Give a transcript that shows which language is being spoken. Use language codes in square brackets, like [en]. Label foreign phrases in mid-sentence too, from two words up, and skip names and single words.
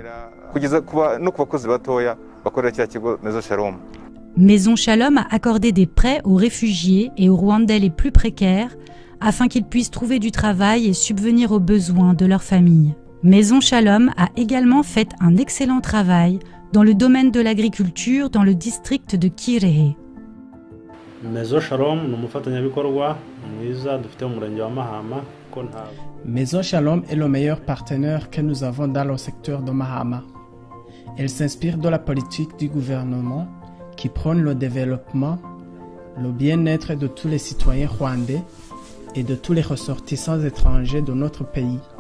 [fr] Maison Shalom a accordé des prêts aux réfugiés et aux Rwandais les plus précaires afin qu'ils puissent trouver du travail et subvenir aux besoins de leur famille. Maison Shalom a également fait un excellent travail dans le domaine de l'agriculture dans le district de Kirehe. [rw] Maison Shalom ni umufatanyabikorwa mwiza dufite mu murenge wa Mahama. [fr] Maison Shalom est le meilleur partenaire que nous avons dans le secteur de Mahama. Elle s'inspire de la politique du gouvernement qui prône le développement, le bien-être de tous les citoyens rwandais et de tous les ressortissants étrangers de notre pays.